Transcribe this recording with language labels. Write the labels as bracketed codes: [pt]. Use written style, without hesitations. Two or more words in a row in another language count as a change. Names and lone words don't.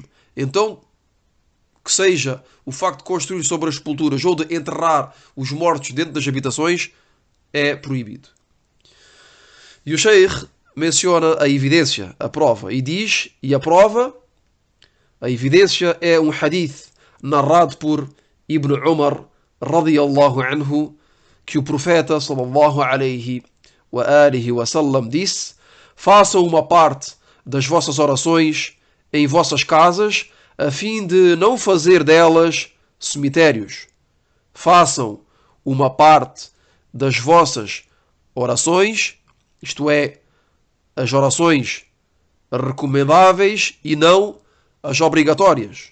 [pt] Então, que seja o facto de construir sobre as sepulturas ou de enterrar os mortos dentro das habitações, é proibido. E o Sheikh menciona a evidência, a prova, e diz, e a prova, a evidência é um hadith narrado por Ibn Umar [ar] رضي الله عنه, [pt] que o profeta [ar] صلى الله عليه وآله وسلم [pt] disse: façam uma parte das vossas orações em vossas casas, a fim de não fazer delas cemitérios. Façam uma parte das vossas orações, isto é, as orações recomendáveis e não as obrigatórias.